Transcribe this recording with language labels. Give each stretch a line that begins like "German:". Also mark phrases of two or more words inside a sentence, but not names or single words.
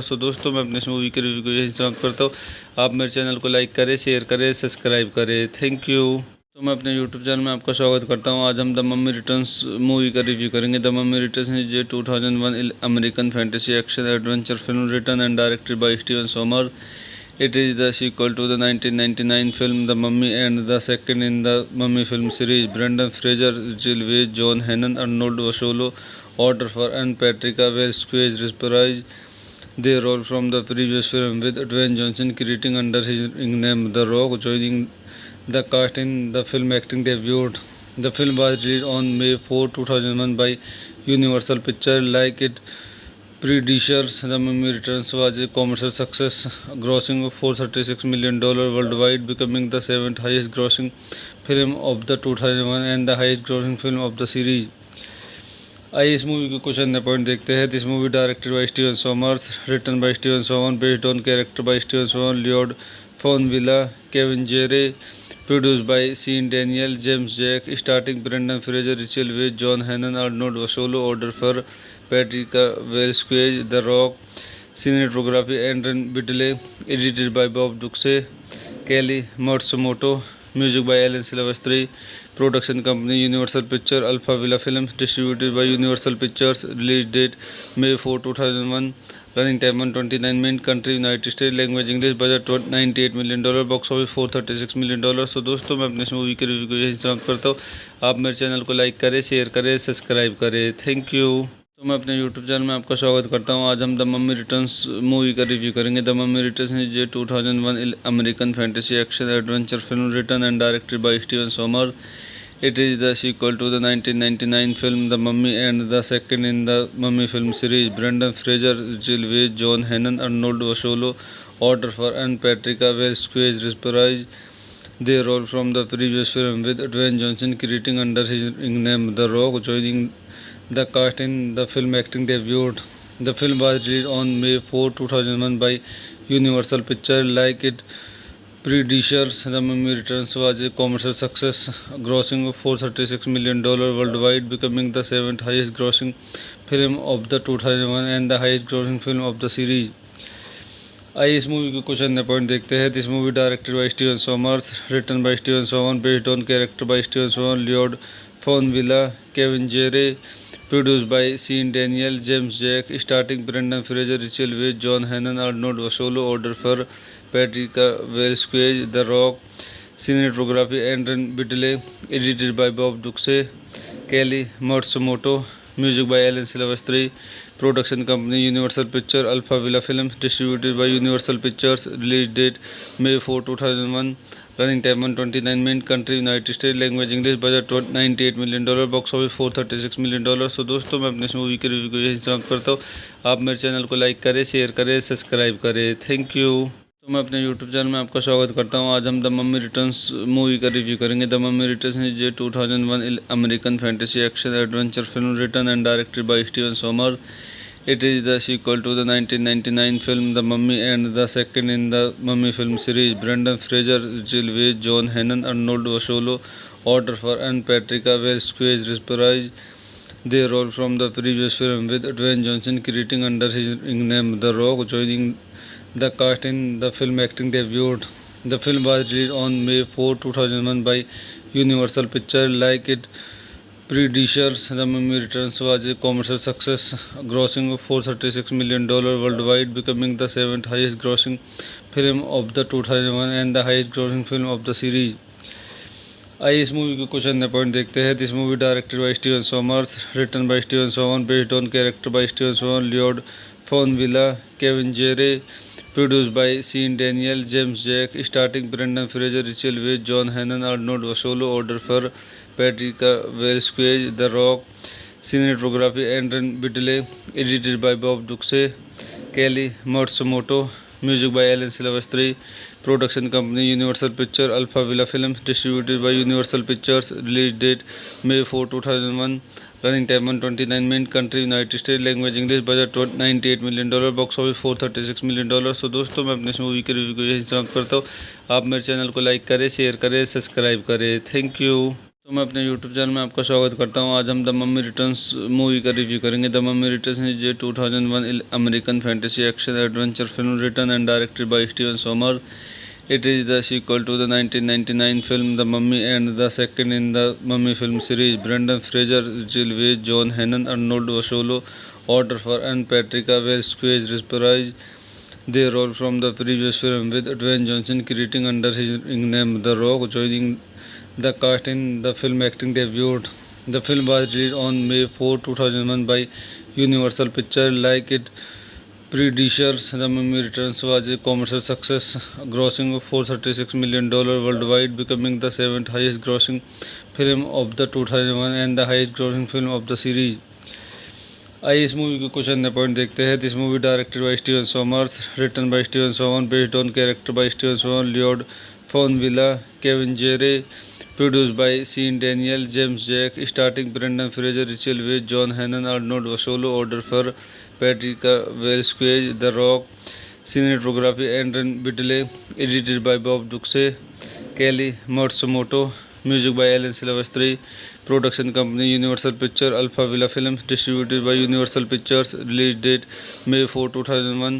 Hindi: So दोस्तों मैं अपने इस मूवी के रिव्यू को यही समाप्त करता हूँ। आप मेरे चैनल को लाइक करें, शेयर करें, सब्सक्राइब करें।
English: Thank you.
Hindi: तो मैं अपने
English: YouTube channel
Hindi: में आपका स्वागत करता हूं। आज हम द मम्मी रिटर्न्स मूवी का रिव्यू करेंगे।
English: The Mummy Returns is a 2001 American fantasy action adventure film written and directed by Steven Sommer. It is the sequel to the 1999 film The Mummy and the second in the Mummy film series. Brendan Fraser, Jill Weiss, John Hannon, Arnold Vosloo, Audrey Hepburn and Patricia Velasquez reprise their role from the previous film, with Dwayne Johnson creating under his ring name The Rock joining the cast in the film acting debut. The film was released on May 4, 2001 by Universal Pictures. Like its predecessors, The Mummy Returns was a commercial success, grossing $436 million worldwide, becoming the seventh highest grossing film of the 2001 and the highest grossing film of the series.
Hindi: आइए इस मूवी के कुछ अन्य पॉइंट देखते हैं।
English: This movie directed by Steven Sommers, written by Steven Sommer, based on character by Steven Sommer, Lloyd Fonvielle, Kevin Jarre, produced by Sean Daniel, James Jack, starring Brendan Fraser, Rachel Weisz, John Hannon, Arnold Vosloo, Audrey Hepburn, Patricia Velasquez, The Rock, cinematography Adrian Biddle, edited by Bob Ducsay, Kelly Matsumoto, music by Alan Silvestri, production company Universal Picture, Alpha Villa Film, distributed by Universal Pictures, release date May 4, 2001, running time 129 minute, country United State, language English, budget $98 million, box office $436 million.
Hindi: सो दोस्तों मैं अपने इस मूवी के रिव्यू को यही समाप्त करता हूँ। आप मेरे चैनल को लाइक करें, शेयर करें, सब्सक्राइब करें।
English: Thank you.
Hindi: तो मैं अपने
English: YouTube channel
Hindi: में आपका स्वागत करता हूं। आज हम द मम्मी रिटर्न्स मूवी का रिव्यू करेंगे।
English: The Mummy Returns is a 2001 American fantasy action adventure film written and directed by Steven Sommer. It is the sequel to the 1999 film The Mummy and the second in the Mummy film series. Brendan Fraser, Jill Weiss, John Hannon, Arnold Vosloo, Audrey Hepburn and Patricia Velasquez reprise their role from the previous film, with Dwayne Johnson creating under his ring name The Rock joining the cast in the film acting debut. The film was released on May 4, 2001 by Universal Pictures. Like its predecessors, The Mummy Returns was a commercial success, grossing $436 million worldwide, becoming the seventh highest grossing film of the 2001 and the highest grossing film of the series.
Hindi: आइए इस मूवी के कुछ अन्य पॉइंट देखते हैं।
English: This movie directed by Steven Sommers, written by Steven Sommer, based on character by Steven Sommer, Lloyd Fonvielle, Kevin Jarre, produced by Sean Daniel, James Jack, starring Brendan Fraser, Rachel Weisz, John Hannon, Arnold Vosloo, Audrey Hepburn, Patricia Velasquez, The Rock, cinematography Adrian Biddle, edited by Bob Ducsay, Kelly Matsumoto, music by Alan Silvestri, production company Universal Picture, Alpha Villa Film, distributed by Universal Pictures, release date May 4, 2001, running time 129 minute, country United State, language English, budget $98 million, box office $436 million.
Hindi: सो दोस्तों मैं अपने इस मूवी के रिव्यू को यही समाप्त करता हूँ। आप मेरे चैनल को लाइक करें, शेयर करें, सब्सक्राइब करें।
English: Thank you.
Hindi: तो मैं अपने
English: YouTube channel
Hindi: में आपका स्वागत करता हूं। आज हम द मम्मी रिटर्न्स मूवी का रिव्यू करेंगे।
English: The Mummy Returns is a 2001 American fantasy action adventure film written and directed by Steven Sommer. It is the sequel to the 1999 film The Mummy and the second in the Mummy film series. Brendan Fraser, Jill Weiss, John Hannon, Arnold Vosloo, Audrey Hepburn and Patricia Velasquez reprise their role from the previous film, with Dwayne Johnson creating under his ring name The Rock joining the cast in the film acting debut. The film was released on May 4, 2001 by Universal Pictures. Like its predecessors, The Mummy Returns was a commercial success, grossing $436 million worldwide, becoming the seventh highest grossing film of the 2001 and the highest grossing film of the series.
Hindi: आइए इस मूवी के कुछ अन्य पॉइंट देखते हैं।
English: This movie directed by Steven Sommers, written by Steven Sommer, based on character by Steven Sommer, Lloyd Fonvielle, Kevin Jarre, produced by Sean Daniel, James Jack, starring Brendan Fraser, Rachel Weisz, John Hannon, Arnold Vosloo, Audrey Hepburn, Patricia Velasquez, The Rock, cinematography Adrian Biddle, edited by Bob Ducsay, Kelly Matsumoto, music by Alan Silvestri, production company Universal Picture, Alpha Villa Film, distributed by Universal Pictures, release date May 4, 2001, Running time 129 minutes. Country United States. Language English. Budget $98 million. Box office $436 million.
Hindi: तो दोस्तों मैं अपने इस मूवी के रिव्यू को यही समाप्त करता हूँ। आप मेरे चैनल को लाइक करें, शेयर करें, सब्सक्राइब करें।
English: Thank you.
Hindi: तो मैं अपने
English: YouTube channel
Hindi: में आपका स्वागत करता हूँ। आज हम द मम्मी रिटर्न्स मूवी का रिव्यू करेंगे।
English: The Mummy Returns is a 2001 American fantasy action adventure film written and directed by Steven Sommer. It is the sequel to the 1999 film The Mummy and the second in the Mummy film series. Brendan Fraser, Jill Weiss, John Hannon, Arnold Vosloo, Order for and Patricia Velasquez reprise their role from the previous film, with Dwayne Johnson creating under his ring name The Rock joining the cast in the film acting debut. The film was released on May 4, 2001 by Universal Pictures. Like it predecessors, The Mummy Returns was a commercial success, grossing $436 million worldwide, becoming the seventh highest grossing film of the 2001 and the highest grossing film of the series.
Hindi: आइए इस मूवी के कुछ अन्य पॉइंट देखते हैं।
English: This movie directed by Steven Sommers, written by Steven Sommer, based on character by Steven Sommer, Lloyd फोनविला, केविन जेरे, produced by Sean Daniel, James Jack, starring Brendan Fraser, Rachel Weisz, John Hannon, Arnold Vosloo, Order for Patricia Velasquez, The Rock, cinematography Aaron Biddle, edited by Bob Duxey, Kelly Matsumoto, music by Alan Silvestri, production company Universal Pictures, Alpha Villa Films, distributed by Universal Pictures, release date May 4, 2001.